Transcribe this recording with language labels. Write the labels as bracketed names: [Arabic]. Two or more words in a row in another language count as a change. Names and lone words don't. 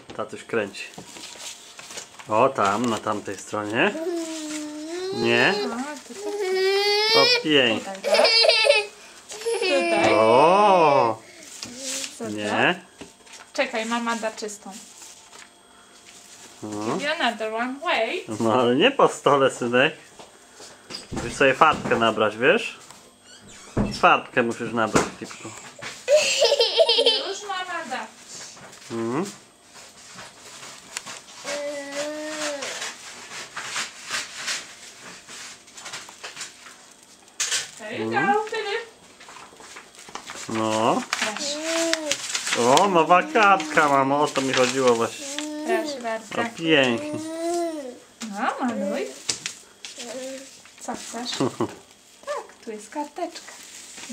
[Polish] tatuś kręci. O, tam, na tamtej stronie. Nie? O, pięknie. Tutaj. O, Co to? nie. Czekaj, mama da czystą. No. [English] Give you another one. Wait. [Polish] No, ale nie po stole, synek. Musisz sobie farbkę nabrać, wiesz? Farbkę musisz nabrać, Filipku. Już mama da. Mhm. [English] There you go, Filip. [Polish] No. Proszę. O, nowa kartka, mamo. O to mi chodziło właśnie. Proszę O, bardzo. pięknie. No, maluj. Co chcesz? Tak, tu jest karteczka. No,